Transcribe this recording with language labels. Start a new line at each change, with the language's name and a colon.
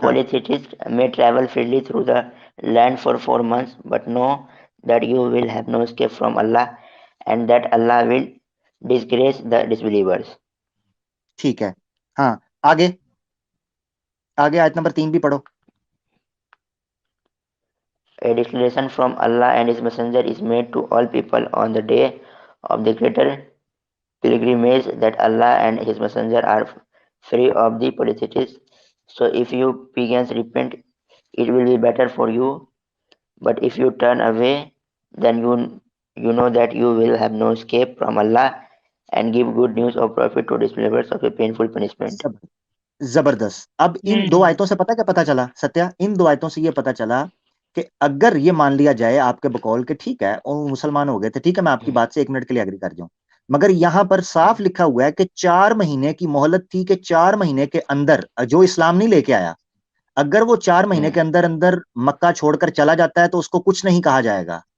English: polytheists may travel freely through the land for 4 months, but know that you will have no escape from Allah, and that Allah will disgrace the disbelievers.
Hindi: ठीक है, हाँ, आगे, आगे आयत number 3 भी पढ़ो।
English: A declaration from Allah and His Messenger is made to all people on the day of the greater pilgrimage that Allah and His Messenger are free of the polytheists. So if you pagans repent, it will be better for you. But if you turn away, then you know that you will have no escape from Allah, and give good news of profit to disbelievers of a painful punishment.
Hindi: जबरदस्त। अब इन दो हम्म, आयतों से पता क्या पता चला सत्या? इन दो आयतों से ये पता चला कि अगर ये मान लिया जाए आपके बकौल के, ठीक है, और मुसलमान हो गए थे, ठीक है, मैं आपकी बात से 1 मिनट के लिए एग्री कर जाऊं, मगर यहां पर साफ लिखा हुआ है कि 4 महीने की मोहलत थी, कि 4 महीने के अंदर जो इस्लाम नहीं लेके आया, अगर वो 4 महीने के अंदर अंदर मक्का छोड़कर चला जाता है तो उसको कुछ नहीं कहा जाएगा।